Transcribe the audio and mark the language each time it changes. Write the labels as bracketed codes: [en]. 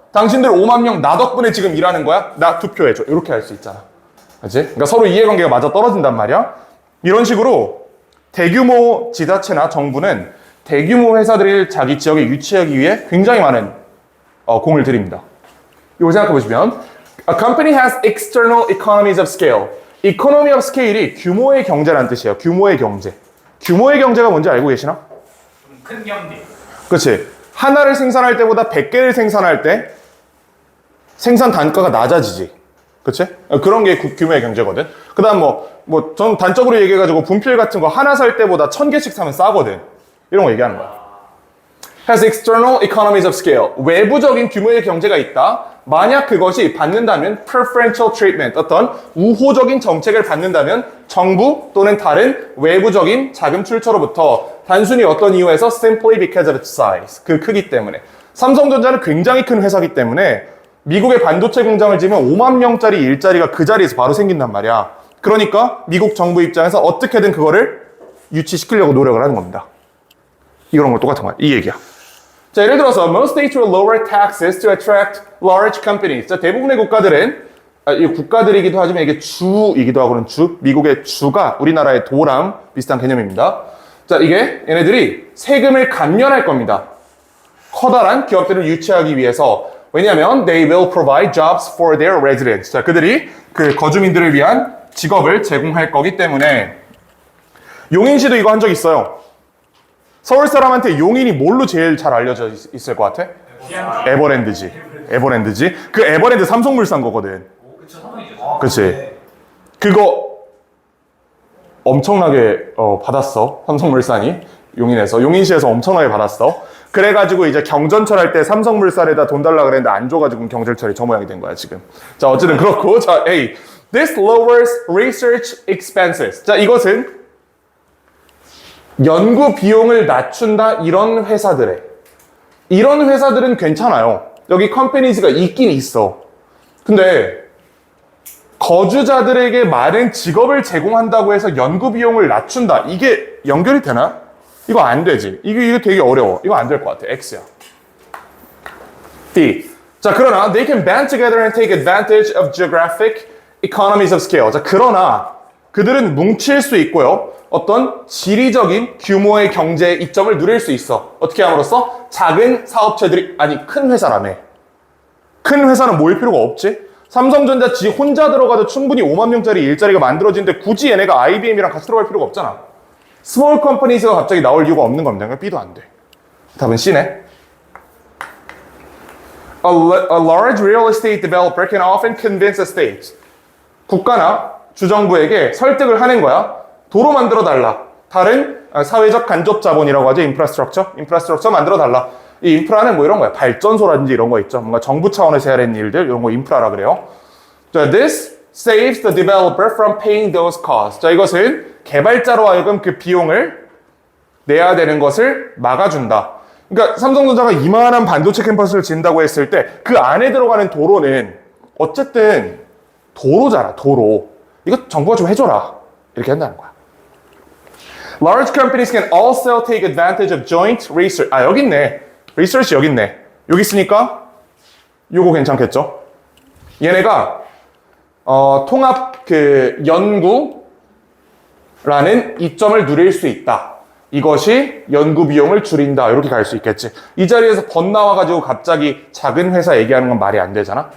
[ko] 당신들 5만 명 나 덕분에 지금 일하는 거야? 나 투표해줘. 이렇게 할 수 있잖아. 그치? 그러니까 서로 이해관계가 맞아 떨어진단 말이야. 이런 식으로 대규모 지자체나 정부는 대규모 회사들을 자기 지역에 유치하기 위해 굉장히 많은 공을 들입니다. 이거 생각해 보시면 [en] A company has external economies of scale. [ko] economy of scale이 규모의 경제라는 뜻이에요. 규모의 경제. 규모의 경제가 뭔지 알고 계시나? 큰 경제. 그렇지. 하나를 생산할 때보다 100개를 생산할 때 생산 단가가 낮아지지. 그치? 그런 게 규모의 경제거든. 그 다음 전 단적으로 얘기해가지고 분필 같은 거 하나 살 때보다 1,000개씩 사면 싸거든. 이런 거 얘기하는 거야. [en] has external economies of scale. [ko] 외부적인 규모의 경제가 있다. 만약 그것이 받는다면 [en] preferential treatment, [ko] 어떤 우호적인 정책을 받는다면 정부 또는 다른 외부적인 자금 출처로부터 단순히 어떤 이유에서 [en] simply because of its size, [ko] 그 크기 때문에. 삼성전자는 굉장히 큰 회사이기 때문에 미국의 반도체 공장을 지으면 5만 명짜리 일자리가 그 자리에서 바로 생긴단 말이야. 그러니까 미국 정부 입장에서 어떻게든 그거를 유치시키려고 노력을 하는 겁니다. 이런 거 똑같은 거야. 이 얘기야. 자, 예를 들어서 [en] most states will lower taxes to attract large companies. [ko] 자, 대부분의 국가들은 이 국가들이기도 하지만 이게 주이기도 하고는 주, 미국의 주가 우리나라의 도랑 비슷한 개념입니다. 자, 이게 얘네들이 세금을 감면할 겁니다. 커다란 기업들을 유치하기 위해서. 왜냐하면 [en] they will provide jobs for their residents. [ko] 자, 그들이 그 거주민들을 위한 직업을 제공할 거기 때문에. 용인시도 이거 한 적 있어요. 서울 사람한테 용인이 뭘로 제일 잘 알려져 있을 것 같아? 에버랜드지. 에버랜드지. 그 에버랜드 삼성물산 거거든. 그치. 그거 엄청나게 받았어. 삼성물산이 용인에서. 용인시에서 엄청나게 받았어. 그래가지고 이제 경전철 할 때 삼성물산에다 돈 달라 그랬는데 안 줘가지고 경전철이 저 모양이 된 거야 지금. 자, 어쨌든 그렇고. 자, A. [en] This lowers research expenses. [ko] 자, 이것은 연구 비용을 낮춘다. 이런 회사들은 괜찮아요. 여기 companies가 있긴 있어. 근데 거주자들에게 많은 직업을 제공한다고 해서 연구 비용을 낮춘다. 이게 연결이 되나? 이거 안 되지. 이거 되게 어려워. 이거 안 될 것 같아. X야. D. 자, 그러나 [en] they can band together and take advantage of geographic economies of scale. [ko] 자, 그러나 그들은 뭉칠 수 있고요. 어떤 지리적인 규모의 경제의 이점을 누릴 수 있어. 어떻게 함으로써? 작은 사업체들이, 아니, 큰 회사라며. 큰 회사는 모일 필요가 없지? 삼성전자 지 혼자 들어가도 충분히 5만 명짜리 일자리가 만들어지는데 굳이 얘네가 IBM이랑 같이 들어갈 필요가 없잖아. 스몰 컴퍼니즈가 갑자기 나올 이유가 없는 겁니다. 그러니까 B도 안 돼. 답은 C네. [en] A large real estate developer can often convince a state. [ko] 국가나 주정부에게 설득을 하는 거야. 도로 만들어 달라. 다른 사회적 간접 자본이라고 하죠. 인프라스트럭처 만들어 달라. 이 인프라는 뭐 이런 거야. 발전소라든지 이런 거 있죠. 뭔가 정부 차원에서 해야 되는 일들, 이런 거 인프라라 그래요. [en] 자, this saves the developer from paying those costs. [ko] 자, 이것은 개발자로 하여금 그 비용을 내야 되는 것을 막아준다. 그러니까 삼성전자가 이만한 반도체 캠퍼스를 짓는다고 했을 때 그 안에 들어가는 도로는 어쨌든 도로잖아, 도로. 이거 정부가 좀 해줘라. 이렇게 한다는 거야. [en] Large companies can also take advantage of joint research. [ko] 아, 여기 있네. research 여기 있네. 여기 있으니까 요거 괜찮겠죠? 얘네가 통합 그 연구라는 이점을 누릴 수 있다. 이것이 연구 비용을 줄인다. 이렇게 갈 수 있겠지. 이 자리에서 번나와가지고 갑자기 작은 회사 얘기하는 건 말이 안 되잖아.